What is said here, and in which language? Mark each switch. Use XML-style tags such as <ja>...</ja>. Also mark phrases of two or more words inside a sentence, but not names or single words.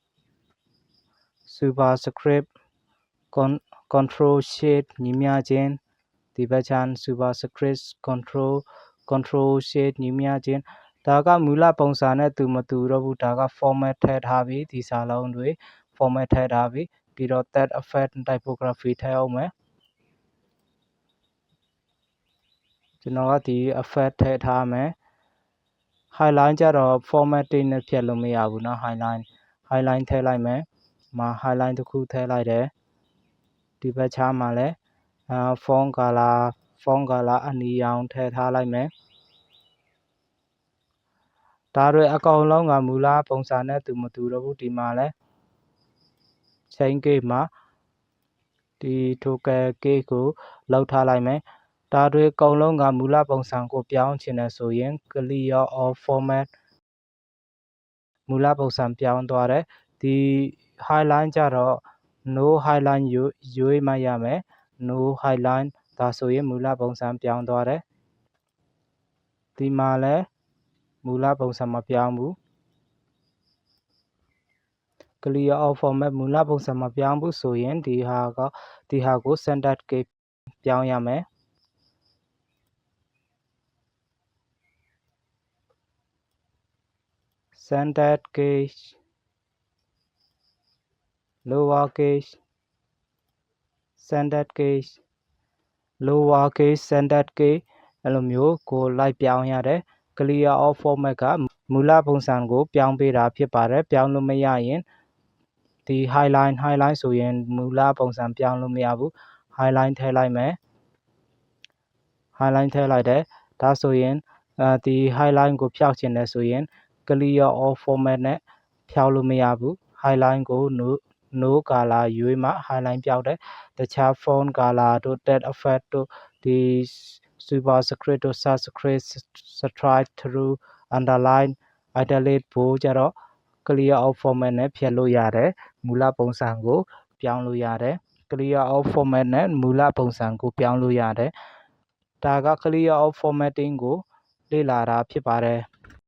<en>superscript control shift</en> <my>ညီမျှခြင်းဒီဘက်ခြမ်း</my> <en>superscript control shift</en> <my>ညီမျှခြင်းဒါကမူလပုံစံနဲ့မတူတော့ဘူးဒါက format ထည့်ထားပြီဒီစာလုံးတွေ format ထည့်ထားပြီပြီးတော့</my> <en>text effect typography</en> <my>ထည့်အောင်မယ် ကျွန်တော်ကဒီ effect ထည့်ထားမယ် highline ကြတော့ formatting နဲ့ဖြတ်လို့မရဘူးเนาะ highline ထည့်လိုက်မယ်မှာ highline တစ်ခုထည့်လိုက်တယ်ဒီဘက်ခြမ်းမှာလည်း</my> <en>font color</en> <my>အနီရောင်ထည့်ထားလိုက်မယ် ဒါတွေအကုန်လုံးကမူလပုံစံနဲ့မတူတော့ဘူးဒီမှာလဲ</my> <en>change case</en> <my>မှာဒီ toggle case ကိုလောက်ထားလိုက်မယ်ဒါတွေအကုန်လုံးကမူလပုံစံကိုပြောင်းချင်တယ်ဆိုရင်</my> <en>clear all format</en> <my>မူလပုံစံပြောင်းသွားတယ်ဒီ highline ကြတော့</my> <en>no highline</en> <my>ရွေးမှရမယ်</my> <en>no highline</en> <my>ဒါဆိုရင်မူလပုံစံပြောင်းသွားတယ်ဒီမှာလဲမူလပုံစံမပြောင်းဘူး</my> <en>clear all format</en> <my>မူလပုံစံမပြောင်းဘူးဆိုရင်ဒီဟာကို</my> <en>standard case</en> <my>ပြောင်းရမယ်</my> <en>standard case lower case standard case</en> <my>lower case standard case အဲ့လိုမျိုးကိုလိုက်ပြောင်းရတယ်</my> <en>clear all format</en> <my>ကမူလပုံစံကိုပြောင်းပေးတာဖြစ်ပါတယ်ပြောင်းလို့မရရင်ဒီ highline ဆိုရင်မူလပုံစံပြောင်းလို့မရဘူး highline ထည့်လိုက်မယ် highline ထည့်လိုက်တယ်ဒါဆိုရင်ဒီ highline ကိုဖျောက်ချင်တယ်ဆိုရင်</my> <en>clear all format</en> <my>နဲ့ဖျောက် လို့မရဘူး highline ကို</my> <en>no color</en> <my>ရွေးမှ highline ပျောက်တယ်တခြား</my> <en>font color</en> <my>တို့</my> <en>text effect</en> <my>တို့ဒီ superscript တို့</my> <en>subscript strike through underline italic bold</en> <my>ကြတော့</my> <en>clear all format</en> <my>နဲ့ဖြတ်လို့ရတယ်မူလပုံစံကိုပြောင်းလို့ရတယ်</my> <en>clear all format</en> <my>နဲ့မူလပုံစံကိုပြောင်းလို့ရတယ်ဒါက</my> <en>clear all formatting</en> <my>ကိုလေ့လာတာဖြစ်ပါတယ်</my>